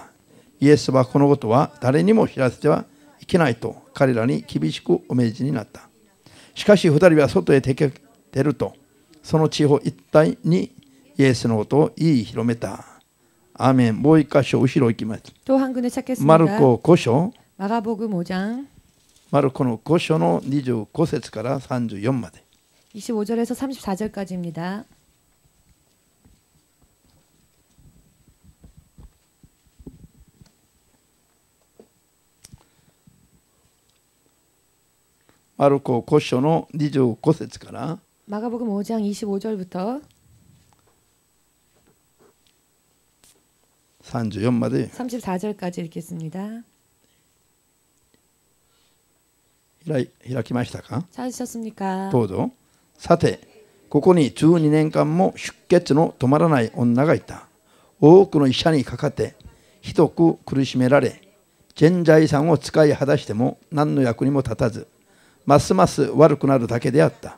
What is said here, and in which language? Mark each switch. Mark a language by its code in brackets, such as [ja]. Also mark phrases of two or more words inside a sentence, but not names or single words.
[ja] イエスはこのことは誰にも知らせてはいけないと彼らに厳しくお命じになった。しかし二人は外へ出ると、その地方一帯にイエスのことを言い広めた。アーメン。もう一箇所後ろ行きます。 [ko] 또 한 군데 찾겠습니다. [ja] マルコ5章 [ko] 마가복음 5장 [ja] マルコの5章の25節から34まで。 [ko] 25절에서 34절까지입니다. [ja] マルコ5章の25節から [ko] 마가복음 5장 25절부터 [ja] 34 まで [ko] 34절까지 읽겠습니다. [ja] 開きましたか？ [ko] 찾으셨습니까? [ja] どうぞ。さて、ここに12年間も出血の止まらない女がいた。多くの医者にかかってひどく苦しめられ、全財産を使い果たしても何の役にも立たず、ますます悪くなるだけであった。